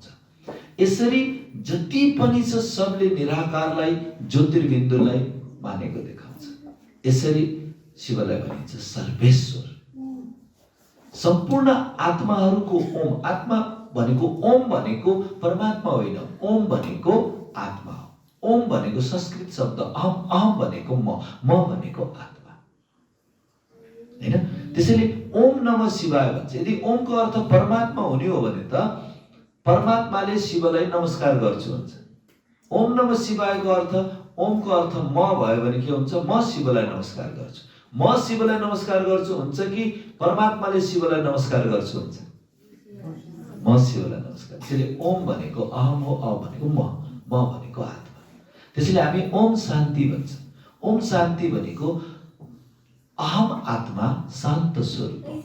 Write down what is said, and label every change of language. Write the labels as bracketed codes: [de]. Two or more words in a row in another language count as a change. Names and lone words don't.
[ne] यसरी जति पनि छ सबले निराकारलाई, ज्योतिर्बिन्दुलाई मानेको देखाउँछ। यसरी शिवलाई भनिन्छ सर्वेश्वर, सम्पूर्ण आत्माहरूको ओम। आत्मा भनेको ओम भनेको परमात्मा होइन, ओम भनेको आत्मा हो। ओम भनेको संस्कृत शब्द अहम, अहम भनेको म भनेको आत्मा हैन। त्यसैले [sa] ओम नमः शिवाय [ne] भन्छ। यदि ओमको अर्थ परमात्मा हुने हो भने त परमात्माले शिवलाई नमस्कार गर्छु भन्छ। [sa] ओम नमः शिवायको [ne] अर्थ, ओमको अर्थ म भयो भने के हुन्छ? म शिवलाई नमस्कार गर्छु। म शिवलाई नमस्कार गर्छु हुन्छ कि परमात्माले शिवलाई नमस्कार गर्छु हुन्छ? म शिवलाई नमस्कार। त्यसैले ओम भनेको अहम हो, अ भनेको म भनेको आत्मा। त्यसैले हामी [sa] ओम शान्ति [ne] भन्छ। [sa] ओम शान्ति [ne] भनेको अहम आत्मा शान्त स्वरूप हो।